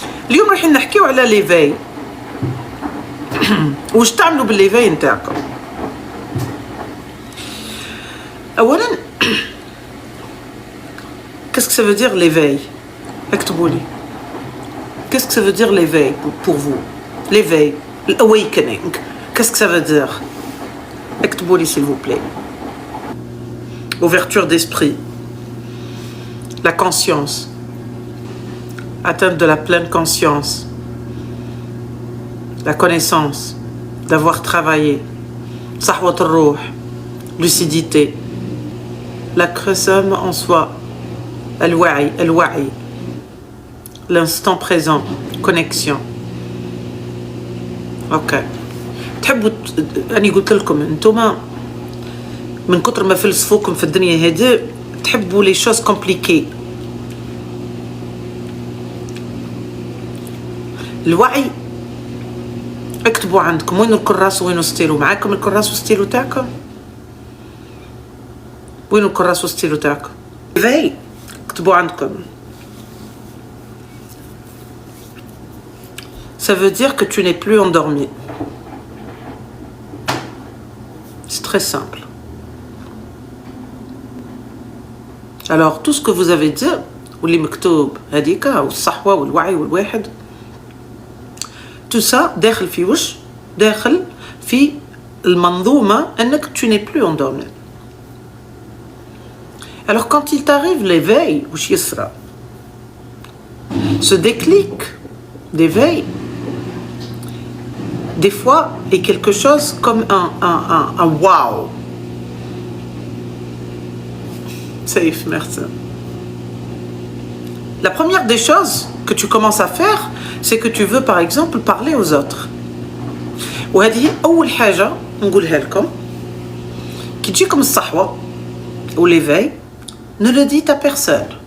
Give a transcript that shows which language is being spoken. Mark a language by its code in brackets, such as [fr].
[ar] اليوم راح نحكيو على ليفاي. واش تعملوا بالليفاي نتاعكم؟ اولا [fr] qu'est-ce que ça veut dire l'éveil? [ar] اكتبوا لي [fr] qu'est-ce que ça veut dire l'éveil pour vous? l'éveil, [en] l'awakening, [fr] qu'est-ce que ça veut dire? [ar] اكتبوا لي [fr] s'il vous plaît. Ouverture d'esprit, la conscience, atteinte de la pleine conscience, la connaissance, d'avoir travaillé, [ar] sahwat al-ruh, [fr] lucidité, la création en soi, [ar] al-wa'i, [fr] l'instant présent, connexion. Ok. [ar] تحبوا أني قلت لكم أنتم من كتر ما فلسفوكم في الدنيا هذه تحبوا [fr] لي شوز كومبليكي. [ar] الوعي اكتبوا عندكم وين الكراس وين ستيلو. معاكم الكراس والستيلو تاعكم؟ وين الكراس والستيلو تاعكم؟ في اكتبوا عندكم. [fr] Ça veut dire que tu n'es plus endormi. C'est très simple. Alors tout ce que vous avez dit [ar] واللي مكتوب هذيك والصحوة والوعي والواحد [fr] tout ça [ar] داخل في وش؟ داخل في المنظومة أنك [fr] tu n'es plus endormi. Alors quand il t'arrive l'éveil [ar] وش يصرى؟ [fr] Ce déclic d'éveil des fois est quelque chose comme un wow. Safe, merci. La première des choses que tu commences à faire, c'est que tu veux par exemple parler aux autres. [ar] وهذه أول حاجة نقولها لكم كي تجيكم الصحوة [fr] ou l'éveil, ne le dites à personne.